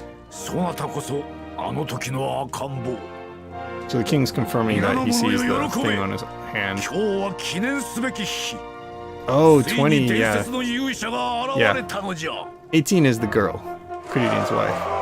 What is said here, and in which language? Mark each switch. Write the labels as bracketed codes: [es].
[ja] そなたこそあの時の赤ん坊。 [en] So the king's confirming that he sees the thing on his hand. [ja] 今日は記念すべき日。 [en] Oh, 20, yeah. [ja] 伝説の勇者が現れたのじゃ。 [en] 18 is the girl, Kuririn's wife.